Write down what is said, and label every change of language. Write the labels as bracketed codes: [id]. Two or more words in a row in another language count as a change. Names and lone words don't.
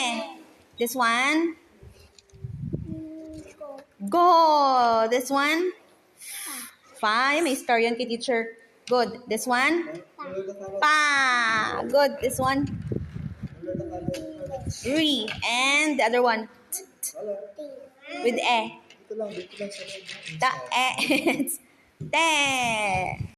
[en] This one. Go. This one. Fa. [tl] May star yan kay teacher. [en] Good. This one. Pa. Good. This one. Re. And the other one. With e. [tl] Dito lang sa [en] Ta. E. It's te.